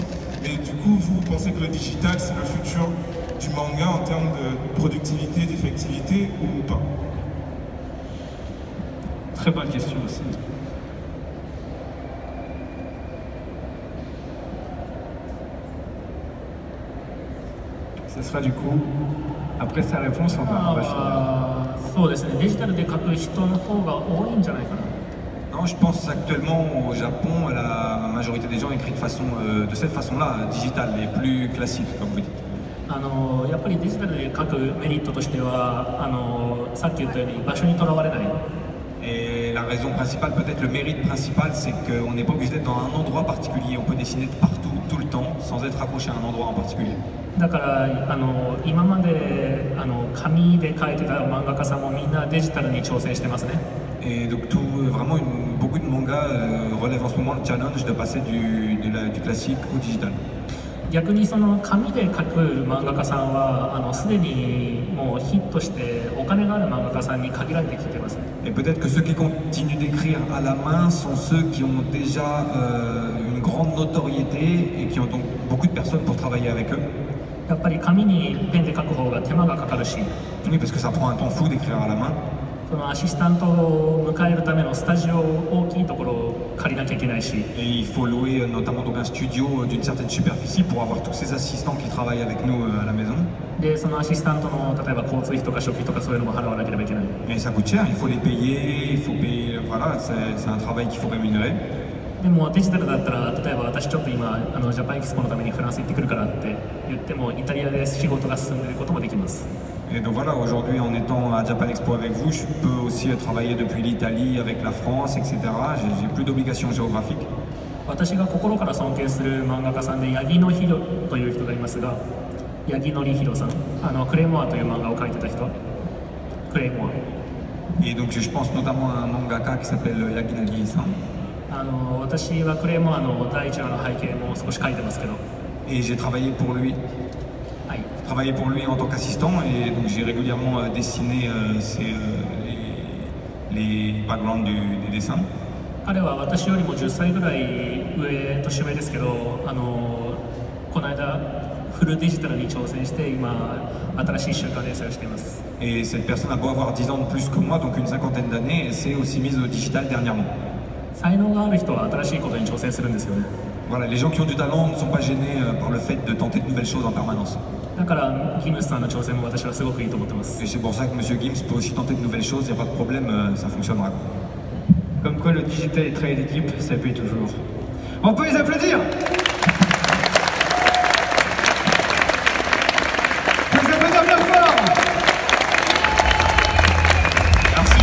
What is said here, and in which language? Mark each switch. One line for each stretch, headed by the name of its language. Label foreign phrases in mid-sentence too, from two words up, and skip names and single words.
French: Mais du coup, vous pensez que le digital, c'est le futur du manga en termes de productivité, d'effectivité ou pas? Très bonne question aussi. Ce sera du coup, après sa réponse, on va finir.
Japanese: そうですね、デジタルで書く人の方が多いんじゃないかな。
French: Non, je pense qu'actuellement au Japon, la majorité des gens écrivent de cette façon-là, digitale et plus classique, comme vous dites.
Japanese: やっぱりデジタルで書くメリットとしてはさっき言ったように場所にとらわれない。
French: Et la raison principale, peut-être le mérite principal, c'est qu'on n'est pas obligé d'être dans un endroit particulier. On peut dessiner de partout, tout le temps, sans être accroché à un endroit en particulier.
Japanese: だから今まで紙で描いてた漫画家さんもみんなデジタルに挑戦してますね。
French: Et donc vraiment beaucoup de mangas relèvent en ce moment le challenge de passer du classique au digital.
Japanese: 逆にその紙で描く漫画家さんはすでにもうヒットしてお金がある漫画家さんに限られてきてますね。
French: Et peut-être que ceux qui continuent d'écrire à la main sont ceux qui ont déjà une grande notoriété et qui ont donc beaucoup de personnes pour travailler avec eux.
Japanese: やっぱり紙にペンで描く方が手間がかかるし、
French: Oui, parce que ça prend un temps fou d'écrire à la main.
Japanese: そのアシスタントを迎えるためのスタジオ大きいところを借りなきゃいけないし、
French: Et il faut louer notamment donc un studio d'une certaine superficie pour avoir tous ces assistants qui travaillent avec nous à la maison.
Japanese: でそのアシスタントの例えば交通費とか食費とかそういうのも払わなければいけない。
French: Et ça coûte cher, il faut les payer, il faut payer, voilà, c'est un travail qu'il faut rémunérer.
Japanese: でもデジタルだったら、例えば私ちょっと今ジャパンエキスポのためにフランス行ってくるからって言ってもイタリアで仕事が進んでいることもできます。
French: Et donc voilà, aujourd'hui en étant à Japan Expo avec vous, je peux aussi travailler depuis l'Italie, avec la France, etc. J'ai plus d'obligations géographiques.
Japanese: 私が心から尊敬する漫画家さんで八木野弘という人がいますが、八木典弘さん、クレイモアという漫画を描いてた人、クレイモア。
French: Et donc je pense notamment à un mangaka qui s'appelle Yaginagi-san.
Japanese: 私はクレイモアの第1話の背景も少し描いてますけど。
French: Et j'ai travaillé pour lui.
Japanese: はい。
French: Travaillé pour lui en tant qu'assistant et donc j'ai régulièrement dessiné les backgrounds des dessins.
Japanese: 彼は私よりも10歳ぐらい年上ですけど、この間フルデジタルに挑戦して今新しい週刊連載をしています。
French: Et cette personne a beau avoir 10 ans de plus que moi, donc une cinquantaine d'années, et s'est aussi mise au digital dernièrement.
Japanese: 才能がある人は新しいことに挑戦するんですよね。
French: Voilà, les gens qui ont du talent ne sont pas gênés par le fait de tenter de nouvelles choses en permanence.
Japanese: だからギムスさんの挑戦も私はすごくいいと思ってます。
French: Et c'est pour ça que M. Gims peut aussi tenter de nouvelles choses, il n'y a pas de problème, ça fonctionnera. Comme quoi le digital et le travail d'équipe, ça paye toujours. On peut les applaudir. On les applaudir bien fort. Merci.